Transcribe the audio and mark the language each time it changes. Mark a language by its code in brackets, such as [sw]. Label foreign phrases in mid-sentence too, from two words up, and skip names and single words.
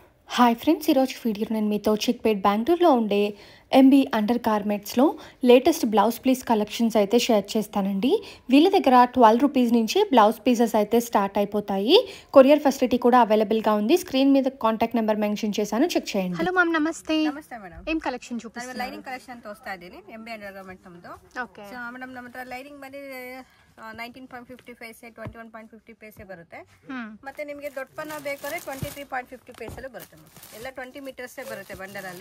[en] hi friends, [te] ఈరోజు వీడియోలో నేను మీతో చిక్పేట్ బెంగళూరులో ఉండే ఎంబీ అండర్ గార్మెంట్స్లో [en] latest blouse piece collections [te] అయితే షేర్ చేస్తానండి. వీళ్ళ దగ్గర 12 రూపీస్ నుంచి [en] blouse pieces [te] అయితే స్టార్ట్ అయిపోతాయి. [en] courier facility [te] కూడా అవైలబుల్గా ఉంది. స్క్రీన్ మీద [en] contact number mention [te] చేశాను, చెక్ చేయండి. [en] hello ma'am, [te] నమస్తే. [kn] ನಮಸ್ತೆ ಮೇಡಮ್. ಏನ್ ಕಲೆಕ್ಷನ್ చూపిస్తారు? [en] lining collection [kn] ತೋರಿಸ್ತಾ ಇದ್ದೀನಿ ಎಂಬಿ ಅಂಡರ್ ಗಾರ್ಮೆಂಟ್ ನಮ್ಮದು. ಓಕೆ. [en] so madam [kn] ನಮ್ಮ ಹತ್ರ ಲೈನಿಂಗ್ ಬಂದು 19.50 ಪೈಸೆ 21.50 ಪೈಸೆ ಬರುತ್ತೆ. ಮತ್ತೆ ನಿಮಗೆ ದೊಡ್ಡ ಪನ್ನ ಬೇಕಾದ್ರೆ 23.50 ಪೈಸೆಲ್ಲೂ ಬರುತ್ತೆ ಮೇಡಮ್. ಎಲ್ಲ 20 ಮೀಟರ್ಸೇ ಬರುತ್ತೆ ಬಂಡಲಲ್ಲಿ.